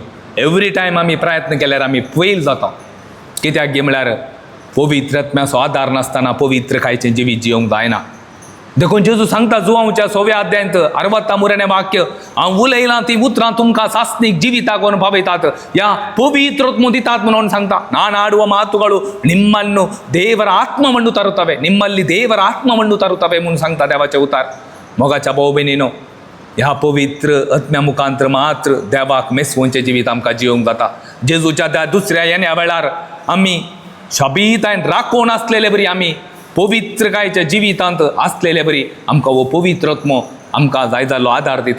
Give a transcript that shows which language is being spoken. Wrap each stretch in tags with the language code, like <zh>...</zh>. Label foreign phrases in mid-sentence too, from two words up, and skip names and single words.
<en>every time</en> <kok>आमी प्रयत्न केल्यार आमी फेल जाता. कित्याक गे म्हळ्यार पवित्र आत्म्याचो आदार नासतना पवित्र कायेचें जिवीत जियोंक जायना. देखून जेजू सांगता जुवांच्या 6व्या अध्यायांत 63 वाक्य, हांव उलयलां ती उतरां तुमकां सासनीक जिविताक अनुभवितात, ह्या पवित्र दितात म्हणून सांगता.</kok> <kn>ನಾನು ಆಡುವ ಮಾತುಗಳು ನಿಮ್ಮನ್ನು ದೇವರ ಆತ್ಮವನ್ನು ತರುತ್ತವೆ, ನಿಮ್ಮಲ್ಲಿ ದೇವರ ಆತ್ಮವನ್ನು ತರುತ್ತವೆ</kn> <kok>म्हणून सांगता देवाचे उतार. मोगाच्या भाऊ भयणीनो, ह्या पवित्र आत्म्या मुखांतर मात्र देवाक मेसवोवचें जिवीत आमकां जियोंक जाता. जेजूच्या त्या दुसऱ्या येण्या वेळार आमी शाबीतायेन राखून आसलेले बरी, आमी पवित्र कायच्या जिवितांत आसलेले बरी आमकां हो पवित्र आत्मो आमकां जाय जाल्लो आदार दिता.</kok>